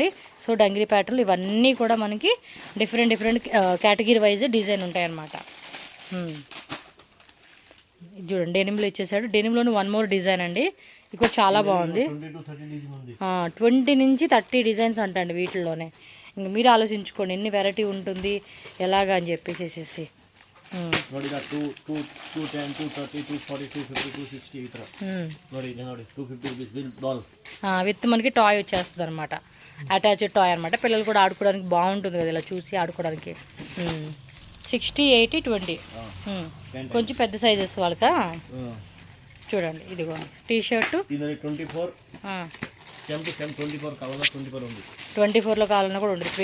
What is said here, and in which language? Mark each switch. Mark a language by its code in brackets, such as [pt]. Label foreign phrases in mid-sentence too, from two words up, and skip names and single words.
[te] సో డంగిరీ ప్యాటర్న్లు ఇవన్నీ కూడా మనకి [en] different category wise design [te] ఉంటాయన్నమాట. చూడండి డెనిమ్లో ఇచ్చేసాడు. డెనిమ్లోని 1 more డిజైన్ అండి. ఇది కూడా చాలా బాగుంది. 20 నుంచి 30 డిజైన్స్ అంటండి వీటిల్లోనే. ఇంక మీరు ఆలోచించుకోండి ఎన్ని వెరైటీ ఉంటుంది ఎలాగా అని చెప్పేసి. [kn] ನೋಡಿ 210 230 240 250 260 ಈ ತರ ನೋಡಿ 250 [en] rupees bill doll [te] విత్ మనకి టాయ్ వచ్చేస్తుంది అనమాట. [en] attached toy [te] అనమాట. పిల్లలు కూడా ఆడుకోవడానికి బాగుంటుంది కదా ఇలా చూసి ఆడుకోవడానికి. 60, 80, 20 కొంచెం పెద్ద సైజెస్ వాళ్ళకా. చూడండి ఇదిగో టీ షర్ట్ 24లో కావాలన్నా కూడా ఉంటుంది.